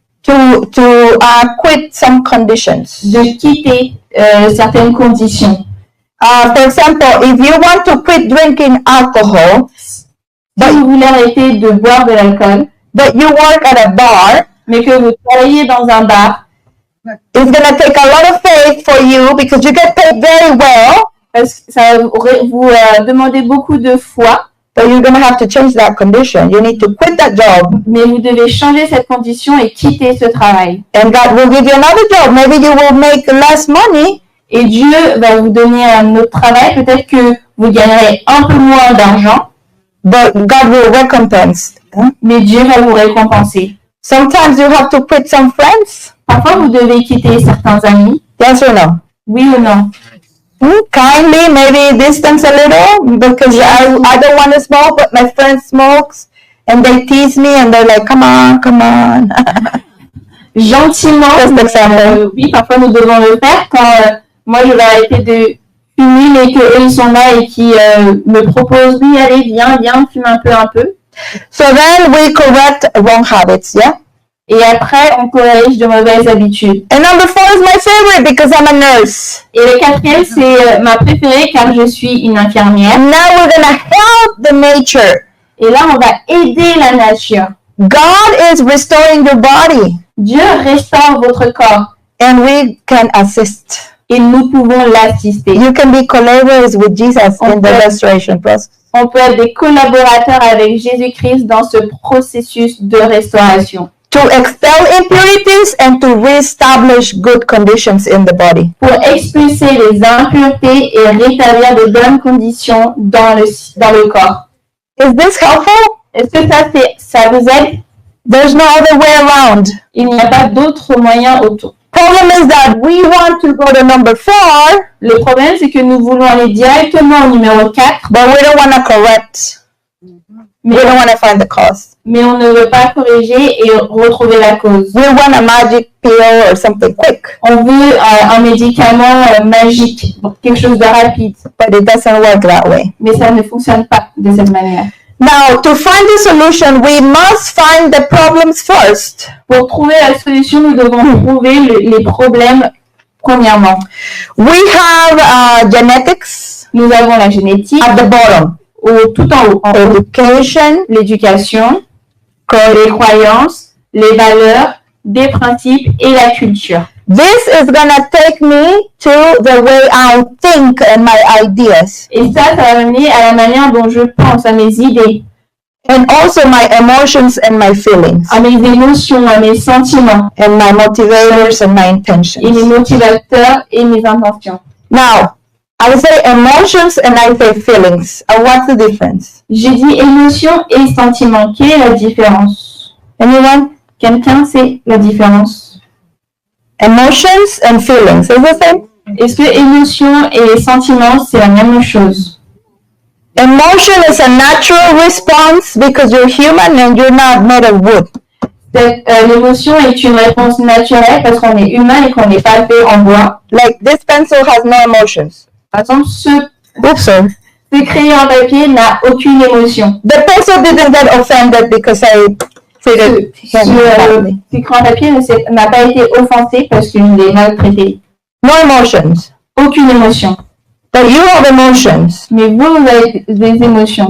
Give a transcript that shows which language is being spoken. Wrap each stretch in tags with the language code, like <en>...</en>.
<en>to quit some conditions.</en> <fr>de quitter certaines conditions.</fr> <en>For example, if you want to quit drinking alcohol,</en> <fr>Si vous voulez arrêter de boire de l'alcool,</fr> <en>but you work at a bar,</en> <fr>mais que vous travaillez dans un bar,</fr> <en>it's going to take a lot of faith for you because you get paid very well,</en> <fr>parce que ça vous demandez beaucoup de foi,</fr> <en>but you're going to have to change that condition. You need to quit that job,</en> <fr>mais vous devez changer cette condition et quitter ce travail.</fr> <en>and God will give you another job. Maybe you will make less money,</en> <fr>Et Dieu va vous donner un autre travail. Peut-être que vous gagnerez un peu moins d'argent,</fr> <en>but God will recompense.</en> <fr>mais Dieu va vous récompenser.</fr> <en>Sometimes you have to quit some friends.</en> <fr>Parfois, vous devez quitter certains amis.</fr> <en>Yes or no?</en> <fr>Oui ou non?</fr> <en>Kindly, maybe distance a little because I don't want to smoke, but my friend smokes and they tease me and they're like, come on, come on.</en> <fr>Gentiment.</fr> <en>Just example.</en> <fr>Oui, parfois nous devons le faire quand moi je vais arrêter de fumer, mais qu'eux ils sont là et qui me proposent, oui, allez, viens, fume un peu.</fr> <en>So then we correct wrong habits, yeah?</en> <fr>Et après, on corrige de mauvaises habitudes.</fr> <en>And number 4 is my favorite because I'm a nurse.</en> <fr>Et le quatrième, c'est ma préférée car je suis une infirmière.</fr> <en>And now we're going to help the nature.</en> <fr>Et là, on va aider la nature.</fr> <en>God is restoring your body</en> <fr>Dieu restaure votre corps</fr> <en>and we can assist.</en> <fr>et nous pouvons l'assister.</fr> <en>You can be collaborators with Jesus in the restoration process.</en> <fr>On peut être des collaborateurs avec Jésus-Christ dans ce processus de restauration.</fr> <en>To expel impurities and to reestablish good conditions in the body.</en> <fr>Pour expulser les impuretés et rétablir de bonnes conditions dans le corps.</fr> <en>Is this helpful?</en> <fr>Est-ce que ça vous aide?</fr> <en>There's no other way around.</en> <fr>Il n'y a pas d'autre moyen autour.</fr> <en>Problem is that we want to go to number 4,</en> <fr>Le problème, c'est que nous voulons aller directement au numéro 4,</fr> <en>but we don't want to correct. We don't want to find the cause.</en> <fr>mais on ne veut pas corriger et retrouver la cause.</fr> <en>We want a magic pill or something quick,</en> <fr>On veut un médicament magique, quelque chose de rapide,</fr> <en>but it doesn't work that way.</en> <fr>mais ça ne fonctionne pas de cette manière.</fr> <en>Now, to find the solution, we must find the problems first.</en> <fr>Pour trouver la solution, nous devons trouver les problèmes Premièrement,</fr> <en>we have genetics</en> <fr>nous avons la génétique</fr> <en>at the bottom,</en> <fr>tout en haut.</fr> <en>education,</en> <fr>L'éducation, les croyances, les valeurs, des principes et la culture.</fr> <en>This is gonna take me to the way I think and my ideas,</en> <fr>Et ça va mener à la manière dont je pense, à mes idées,</fr> <en>and also my emotions and my feelings,</en> <fr>à mes émotions, à mes sentiments,</fr> <en>and my motivators and my</en> <fr>et mes</fr> <en>intentions.</en> <fr>motivateurs et mes intentions.</fr> <en>Now, I say emotions and I say feelings. What's the difference?</en> <fr>J'ai dit émotion et sentiment. Quelle est la différence?</fr> <en>Anyone?</en> <fr>Quelqu'un sait la différence?</fr> <en>Emotions and feelings is the same?</en> <fr>Est-ce que émotion et sentiment, c'est la même chose?</fr> <en>Emotion is a natural response because you're human and you're not made of wood.</en> <fr>L'émotion est une réponse naturelle parce qu'on est humain et qu'on n'est pas fait en bois.</fr> <en>Like this pencil has no emotions.</en> <fr>Par exemple, ce crayon en papier n'a aucune émotion.</fr> <en>The pencil didn't get offended because I treated him badly.</en> <fr>Ce crayon en papier n'a pas été offensé parce que je l'ai maltraité.</fr> <en>No emotions.</en> <fr>Aucune émotion.</fr> <en>But you have emotions.</en> <fr>Mais vous avez des émotions.</fr>